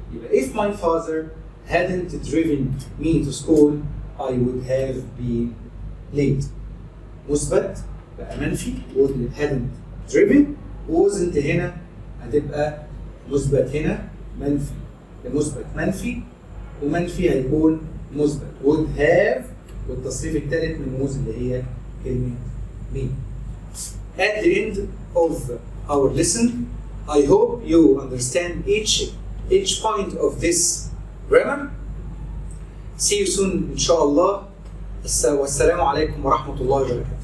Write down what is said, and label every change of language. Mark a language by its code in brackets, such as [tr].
[ar] يبقى [en] if my father hadn't driven me to school I would have been late. [ar] مثبت بقى منفي hadn't driven. wasn't هنا هتبقى مثبت هنا منفي. المثبت منفي ومنفي هيكون مثبت would have والتصريف الثالث من موز اللي هي كلمة me. [en] At the end of our lesson, I hope you understand each point of this grammar. See you soon [ar] إن شاء الله. والسلام عليكم ورحمة الله وبركاته.